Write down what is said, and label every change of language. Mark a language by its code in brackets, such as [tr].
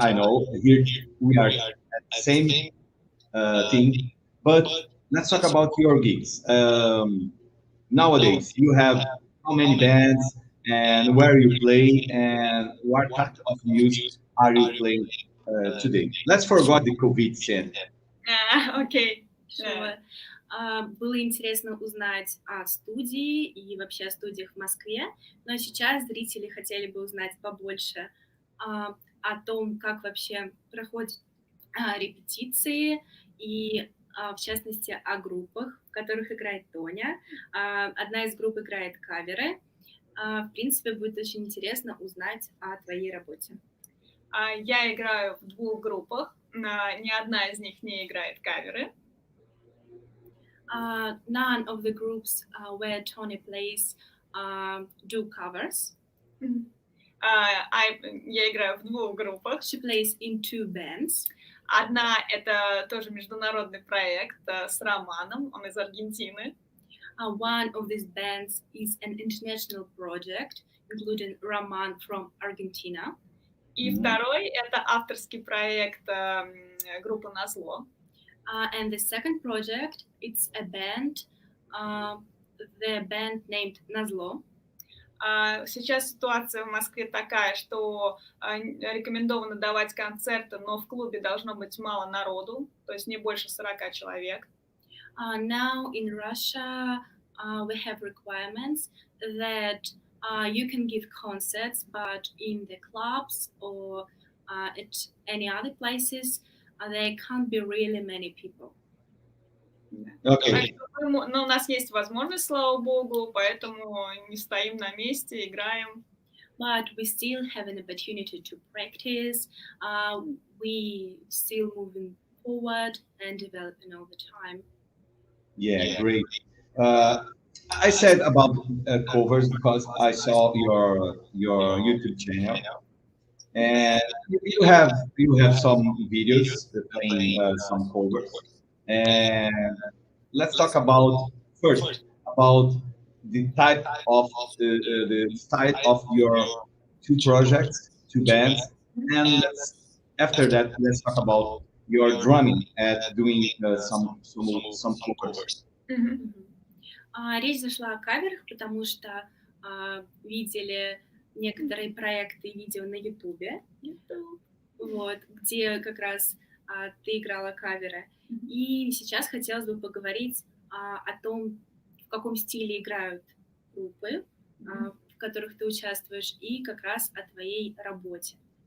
[en] I know here we are at the same thing, but let's talk about your gigs. Nowadays, you have how many bands and where you play and what type of music are you playing today? Let's forget the COVID scene. [ru] Окей. [en] Sure. [ru] Было интересно узнать о студии и вообще о студиях в Москве, но сейчас зрители хотели бы узнать побольше о том, как вообще проходят репетиции и, в частности, о группах, в которых играет Тоня. Одна из групп играет каверы. В принципе, будет очень интересно узнать о твоей работе. Я играю в 2 группах, ни одна из них не играет каверы. [en] None of the groups where Tonya plays do covers. [ru] Я играю в 2 группах. [en] She plays in 2 bands. [ru] Одна — это тоже международный проект с Романом, он из Аргентины. [en] One of these bands is an international project, including Roman from Argentina. [ru] И второй — это авторский проект группы «Назло». [en] And the second project, it's a band, the band named Nazlo. [ru] Сейчас ситуация в Москве такая, что рекомендовано давать концерты, но в клубе должно быть мало народу, то есть не больше 40 человек. [en] Now in Russia, we have requirements that you can give concerts, but in the clubs or at any other places, there can't be really many people. Okay. [ru] Но у нас есть возможность, слава богу, поэтому не стоим на месте, играем. [en] But we still have an opportunity to practice. We still moving forward and developing all the time. Yeah, great. I said about covers because I saw your YouTube channel, and you have some videos playing some covers. And let's talk about first about the type of the style of your 2 projects, 2 bands, and after that let's talk about your drumming at doing some covers. [ru] Речь зашла о каверах, потому что видели некоторые проекты и видео на Ютубе, вот, где как раз ты играла каверы. И сейчас хотелось бы поговорить о том, в каком стиле играют группы, в которых ты участвуешь, и как раз о твоей работе.